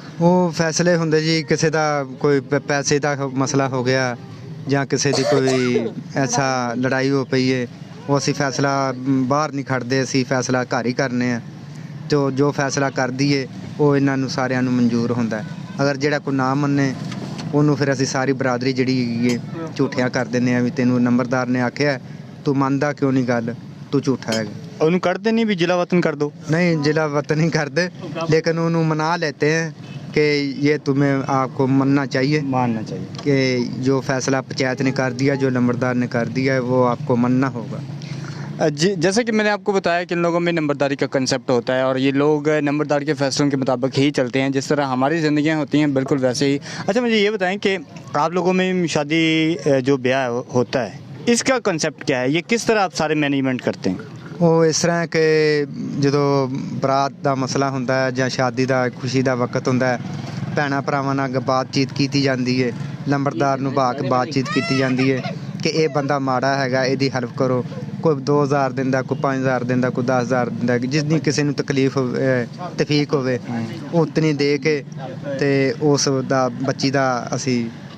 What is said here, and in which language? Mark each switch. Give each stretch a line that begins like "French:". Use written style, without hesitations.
Punjabi: ਉਹ ਫੈਸਲੇ ਹੁੰਦੇ ਜੀ, ਕਿਸੇ ਦਾ ਕੋਈ ਪੈਸੇ ਦਾ ਮਸਲਾ ਹੋ ਗਿਆ ਜਾਂ ਕਿਸੇ ਦੀ ਕੋਈ ਐਸਾ ਲੜਾਈ ਹੋ ਪਈ ਹੈ, ਉਹ ਅਸੀਂ ਫੈਸਲਾ ਬਾਹਰ ਨਹੀਂ ਖੜਦੇ, ਅਸੀਂ ਫੈਸਲਾ ਘਰ ਹੀ ਕਰਨੇ ਆ। ਤੇ ਜੋ ਫੈਸਲਾ ਕਰ ਦਈਏ ਉਹ ਇਹਨਾਂ ਨੂੰ ਸਾਰਿਆਂ ਨੂੰ ਮਨਜ਼ੂਰ ਹੁੰਦਾ। ਅਗਰ ਜਿਹੜਾ ਕੋਈ ਨਾ ਮੰਨੇ ਉਹਨੂੰ ਫਿਰ ਅਸੀਂ ਸਾਰੀ ਬਰਾਦਰੀ ਜਿਹੜੀ ਹੈਗੀ ਹੈ ਝੂਠਿਆਂ ਕਰ ਦਿੰਦੇ ਹਾਂ ਵੀ ਤੈਨੂੰ ਨੰਬਰਦਾਰ ਨੇ ਆਖਿਆ, ਤੂੰ ਮੰਨਦਾ ਕਿਉਂ ਨਹੀਂ ਗੱਲ, ਤੂੰ ਝੂਠਾ ਹੈਗਾ। ਉਹਨੂੰ ਕੱਢਦੇ ਨਹੀਂ ਵੀ ਜ਼ਿਲ੍ਹਾ ਵਤਨ ਕਰ ਦੋ?
Hindi: नहीं, जिला वतन नहीं करते, लेकिन उन्होंने मना लेते हैं कि ये तुम्हें आपको मानना चाहिए, मानना चाहिए कि जो फैसला पंचायत ने कर दिया, जो नंबरदार ने कर दिया है वो आपको मानना होगा। जी, जैसे कि मैंने आपको बताया कि इन लोगों में नंबरदारी का कंसेप्ट होता है और ये लोग नंबरदार के फैसलों के मुताबिक ही चलते हैं जिस तरह हमारी ज़िंदगियां होती हैं बिल्कुल वैसे ही। अच्छा, मुझे ये बताएं कि आप लोगों में शादी जो ब्याह होता है इसका कंसेप्ट क्या है, ये किस तरह आप सारे मैनेजमेंट करते हैं?
Punjabi: ਉਹ ਇਸ ਤਰ੍ਹਾਂ ਕਿ ਜਦੋਂ ਬਰਾਤ ਦਾ ਮਸਲਾ ਹੁੰਦਾ ਹੈ ਜਾਂ ਸ਼ਾਦੀ ਦਾ ਖੁਸ਼ੀ ਦਾ ਵਕਤ ਹੁੰਦਾ ਹੈ, ਭੈਣਾਂ ਭਰਾਵਾਂ ਨਾਲ ਬਾਤਚੀਤ ਕੀਤੀ ਜਾਂਦੀ ਹੈ, ਲੰਬੜਦਾਰ ਨੂੰ ਬਹਾ ਕੇ ਬਾਤਚੀਤ ਕੀਤੀ ਜਾਂਦੀ ਹੈ ਕਿ ਇਹ ਬੰਦਾ ਮਾੜਾ ਹੈਗਾ, ਇਹਦੀ ਹੈਲਪ ਕਰੋ। ਕੋਈ 2000 ਦਿੰਦਾ, ਕੋਈ 5000 ਦਿੰਦਾ, ਕੋਈ 10000 ਦਿੰਦਾ, ਜਿੰਨੀ ਕਿਸੇ ਨੂੰ ਤਕਲੀਫ ਤਫੀਕ ਹੋਵੇ ਉਤਨੀ ਦੇ ਕੇ ਤੇ ਉਸ ਦਾ ਬੱਚੀ ਦਾ ਅਸੀਂ